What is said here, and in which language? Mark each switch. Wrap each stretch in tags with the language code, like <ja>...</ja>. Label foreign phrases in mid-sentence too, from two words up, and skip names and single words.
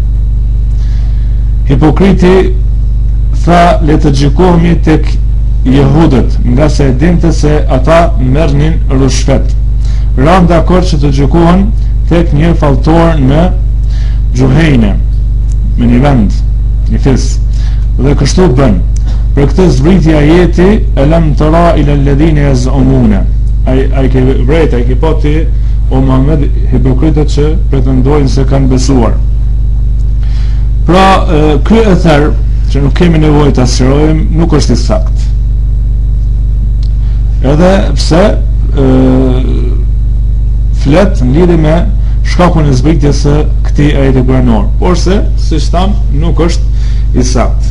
<sq>Hipokriti tha, le të gjykohemi tek jehudët, nga se dinte se ata merrnin rishfet. Ran dakord që të gjykohen tek një falltor në Gjuhejne, me një vend, një fis, dhe kështu bën. Për këtë zbritja ajeti</sq> <ar>ألم تر إلى الذين يزعمون,</ar> <sq>ai ke vret, ai ke pati o Muhammed hipokritët që pretendojnë se kanë besuar. Pra, ky ether që nuk kemi nevojë ta sqarojmë nuk është i sakt. Edhe pse flet në lidhje me shkakun e zbritjes së këtij ajeti kuranor, por se, siç tham, nuk është i sakt.</sq>